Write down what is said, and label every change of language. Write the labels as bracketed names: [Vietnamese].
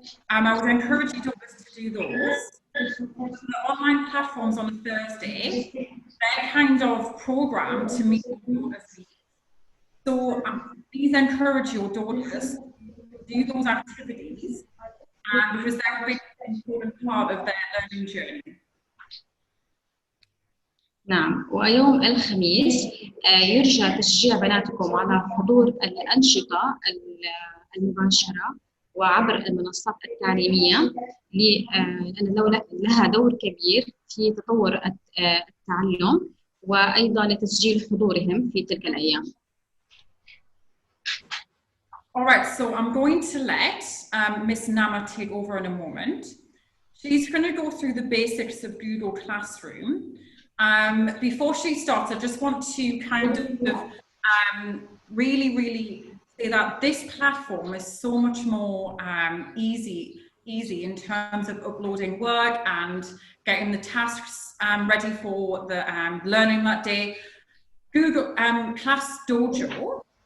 [English] I would encourage you to do those. The online platforms on a Thursday, they're kind of programmed to meet your daughter's needs. So please encourage your daughters to do those activities because they're a big important part of their learning journey. [Arabic] نعم، ويوم الخميس يرجى تشجيع بناتكم على حضور الأنشطة المباشرة وعبر المنصات التعليمية لأن لها دور كبير في تطور التعلم وأيضا لتسجيل حضورهم في تلك الأيام. [English] All right, so I'm going to let Miss Nama take over in a moment. She's going to go through the basics of Google Classroom. Before she starts, I just want to kind of really say that this platform is so much more easy in terms of uploading work and getting the tasks ready for the learning that day. Google Class Dojo